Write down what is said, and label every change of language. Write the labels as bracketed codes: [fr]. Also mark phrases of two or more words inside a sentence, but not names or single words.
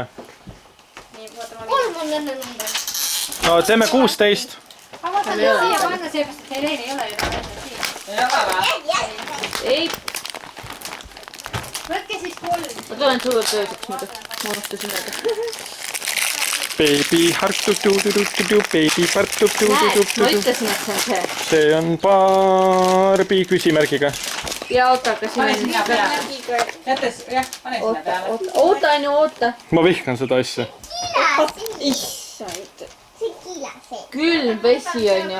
[et] Nii, vaatame. 3 on õnne number. No teeme 16. Ma vaatan siia panna, seepärast et Helene ei ole ju siia. Ei, Võtke siis 3. ma tulen sulle tööseks muidu. Ma unustasin öelda. [en] Baby heart du-du-du-du-du, baby heart [et] Näed, ma du-du-du-du-du. ütlesin, et see on see. See on Barbi küsimärgiga. Ja oota, aga siin Pane on... sinna peale. Jättes, jah, pane sinna peale. Oota, Anju, oota. Ma vihkan seda asja. Issand. Külm vesi on ju.